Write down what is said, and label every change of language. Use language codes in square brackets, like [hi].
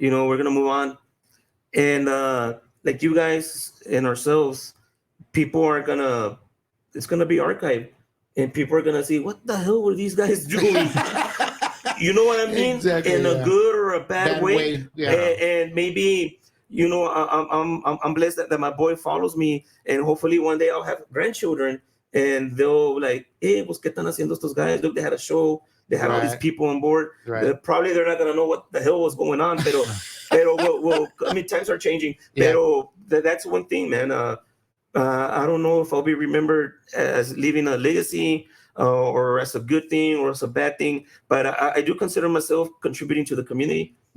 [en] You know, we're going to move on. And like you guys and ourselves, people are it's going to be archived. And people are going to see, what the hell were these guys doing? You know what I mean? Exactly, in a good or a bad way. Yeah. And maybe, you know, I'm blessed that my boy follows me, and hopefully one day I'll have grandchildren, and they'll like, [es] hey, pues, ¿qué están haciendo estos [en] guys? Look, they had a show. They had all these people on board. Probably they're not going to know what the hell was going on, [es] pero [en] I mean, times are changing. [es] Pero [en] that's one thing, man. I don't know if I'll be remembered as leaving a legacy or as a good thing or as a bad thing, but I do consider myself contributing to the community.